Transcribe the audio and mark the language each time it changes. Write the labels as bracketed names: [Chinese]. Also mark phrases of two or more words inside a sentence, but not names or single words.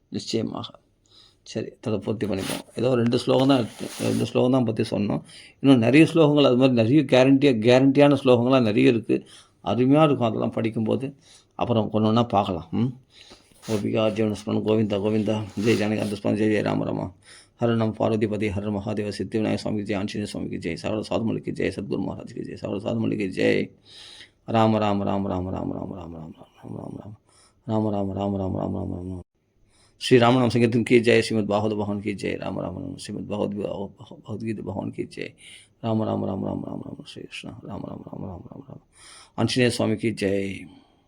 [Tamil] நிச்சயமாக. சரி, பூர்த்தி பண்ணிப்போம். ஏதோ 2 ஸ்லோகம் தான் இருக்கு. 2 ஸ்லோகம் தான் பத்தி சொன்னோம். இன்னும் நெறைய ஸ்லோகங்கள் அது மாரி நெறைய கேரண்டியான ஸ்லோகங்கள்லாம் நெறைய இருக்கு. அருமையா இருக்கும் அதெல்லாம் படிக்கும்போது. அப்புறம் ஒண்ணு ஒண்ணா பார்க்கலாம். [Hindi] गोपिका जीवनस्मरण गोविंदा गोविंदा जय जानकी स्मरण जय जय राम रामा. हर नम पार्वतीपति हर महादेव सिद्धिविनायक स्वामी की जय आंजनेय स्वामी की जय सावड़ साधु मलिक की जय सद्गुरु महाराज की जय सावड़ साधु मलिक की जय राम राम राम राम राम राम राम राम राम राम राम राम राम राम राम राम राम राम श्री राम नाम संकीर्तन की जय श्रीमद् भागवत भवन की जय राम राम राम श्रीमद् भगवद्गीता भवन की जय राम राम राम राम राम राम श्री कृष्ण राम राम राम राम राम राम आंजनेय स्वामी की जय।